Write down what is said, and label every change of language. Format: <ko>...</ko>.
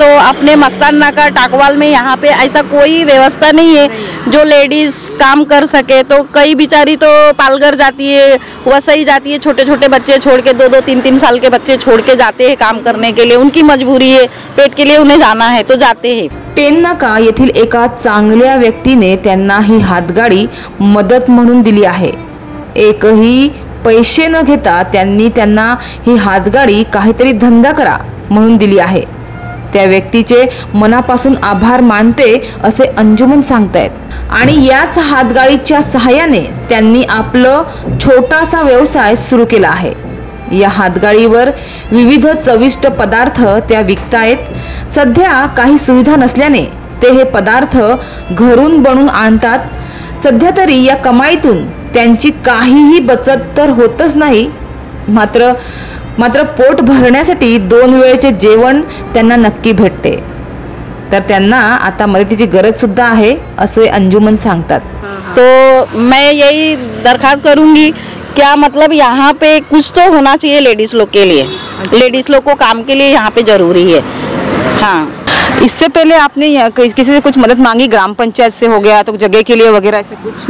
<hi>तो अपने मस्तान नाका टाकवाल में यहाँ पे ऐसा कोई व्यवस्था नहीं है जो लेडीज काम कर सके. तो कई बेचारी तो पालघर जाती है, वसई जाती है, छोटे छोटे बच्चे छोड़ के, 2-2, 3-3 साल के बच्चे छोड़ के जाते हैं काम करने के लिए. उनकी मजबूरी है, पेट के लिए उन्हें जाना है तो जाते हैं.</hi> <mr>10 नाका येथील एका चांगल्या व्यक्तीने त्यांना ही हातगाडी मदत म्हणून दिली आहे. एकही पैसे न घेता त्यांनी त्यांना ही हातगाडी काहीतरी धंदा करा म्हणून दिली आहे. त्या व्यक्तीचे मनापासून आभार मानते असे अंजुमन सांगतायत. आणि याच हातगाडीच्या सहाय्याने त्यांनी आपलं छोटासा व्यवसाय सुरू केला आहे. या हातगाडीवर विविध चविष्ट पदार्थ त्या विकतायत. सध्या काही सुविधा नसल्याने ते हे पदार्थ घरून बनवून आणतात. सध्या तरी या कमाईतून त्यांची काहीही बचत तर होतच नाही, मात्र पोट भरण्यासाठी 2 वेळचे जेवण त्यांना नक्की भेटते. तर त्यांना आता मदतीची गरज सुद्धा आहे असे अंजुमन सांगतात.</mr> <hi>तो मैं यही दरखास्त करूंगी, क्या मतलब यहाँ पे कुछ तो होना चाहिए लेडीज लोग के लिए. लेडीज लोग को काम के लिए यहाँ पे जरूरी है. हाँ, इससे पहले आपने किसी से कुछ मदद मांगी, ग्राम पंचायत से हो गया तो जगह के लिए वगैरह ऐसे कुछ?</hi>